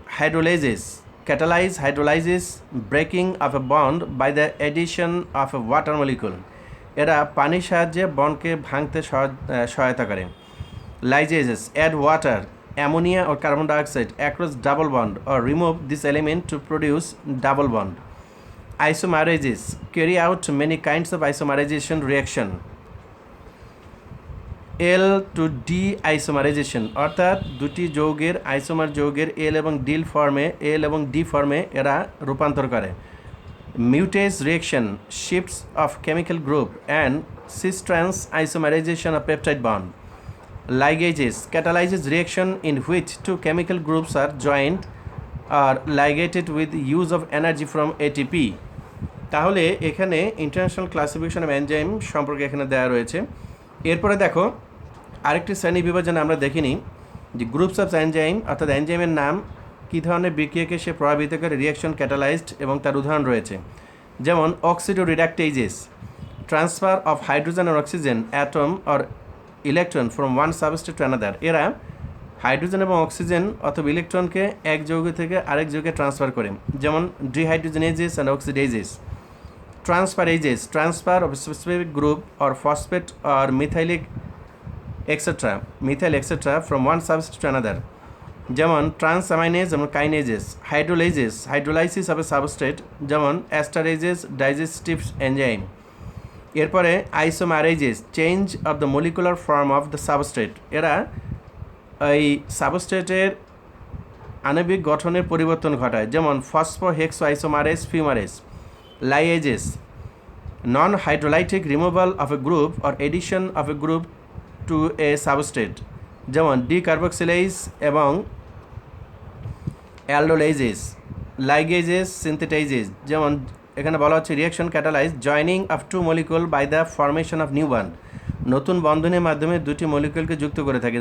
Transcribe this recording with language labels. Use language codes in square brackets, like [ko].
[en] hydrolases catalyze hydrolysis breaking of a bond by the addition of a water molecule, [bn] এরা পানির সাহায্যে বন্ডকে ভাঙতে সহায়তা করে। [en] Lyases add water, ammonia or carbon dioxide across double bond or remove this element to produce double bond. Isomerases carry out many kinds of isomerization reaction. [bn] L two D আইসোমারাইজেশন, অর্থাৎ দুটি যৌগের আইসোমার যৌগের এল এবং ডি ফর্মে এরা রূপান্তর করে। [en] Mutase reaction shifts of chemical group and cis trans isomerization of peptide bond. Ligases catalyzes reaction in which two chemical groups are joined or ligated with use of energy from ATP. [bn] তাহলে এখানে ইন্টারন্যাশনাল ক্লাসিফিকেশন অফ এনজাইম সম্পর্কে এখানে দেওয়া রয়েছে। এরপরে দেখো আরেকটি শ্রেণী বিভাজন আমরা দেখিনি, যে গ্রুপস অফ এনজাইম, অর্থাৎ এনজাইমের নাম কী ধরনের বিক্রিয়াকে সে প্রভাবিত করে, রিয়াকশন ক্যাটালাইজড এবং তার উদাহরণ রয়েছে। [en] যেমন oxidoreductases transfer of hydrogen আর oxygen atom or electron from one substrate to another, [bn] এরা হাইড্রোজেন এবং অক্সিজেন অথবা ইলেকট্রনকে এক যৌগ থেকে আরেক যৌগে ট্রান্সফার করে। যেমন ডিহাইড্রোজেনেজেস and অক্সিডেজেস। [en] Transferases transfer of a specific group or phosphate or methyl etc. from one substrate to another. [bn] যেমন ট্রান্সঅ্যামাইনেজ এবং কাইনেজেস। হাইড্রোলাইজেস [en] hydrolysis of a substrate, [bn] যেমন অ্যাস্টারেজেস ডাইজেস্টিভ এনজাইম। [en] এরপরে isomerases change of the molecular form of the substrate, [bn] এরা এই সাবস্ট্রেটের আণবিক গঠনের পরিবর্তন ঘটায়। যেমন ফসফোহেক্সো isomerase ফিউমারেজ। [en] Liases non-hydrolytic removal of a group or addition of a group to a substrate, [bn] যেমন ডিকার্বক্সিলেজ এবং অ্যালডোলাইজেস। লাইগেজেস সিনথেটাইজেস, যেমন এখানে বলা হচ্ছে [en] reaction catalyze joining of two molecule by the formation of new bond, [bn] নতুন বন্ধনের মাধ্যমে দুটি মলিকুলকে যুক্ত করে থাকে।